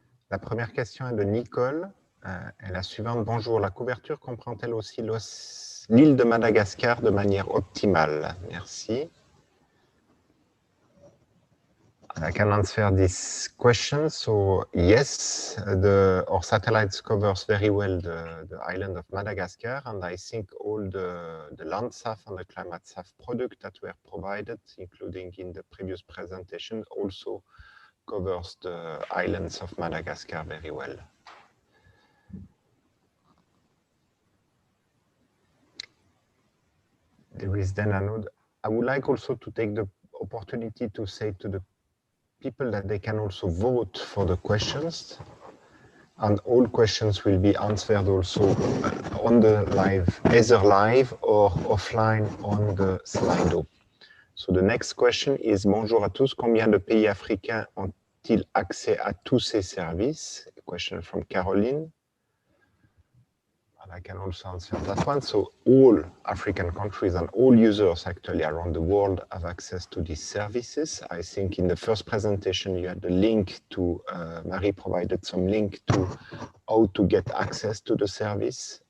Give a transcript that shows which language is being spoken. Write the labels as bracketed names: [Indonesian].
[French] La première question est de Nicole. Est la suivante. Bonjour, la couverture comprend-elle aussi l'île de Madagascar de manière optimale? Merci. [English] I can answer this question. So yes, our satellites covers very well the island of Madagascar, and I think all the Landsat and the ClimateSat product that were provided, including in the previous presentation, also covers the islands of Madagascar very well. There is then another. I would like also to take the opportunity to say to the people that they can also vote for the questions, and all questions will be answered also on the live, either live or offline on the Slido. So the next question is, [French] bonjour à tous, combien de pays africains ont-ils accès à tous ces services? [English] A question from Caroline. And I can also answer that one. So all African countries and all users actually around the world have access to these services. I think in the first presentation you had the link to, Marie provided some link to how to get access to the service.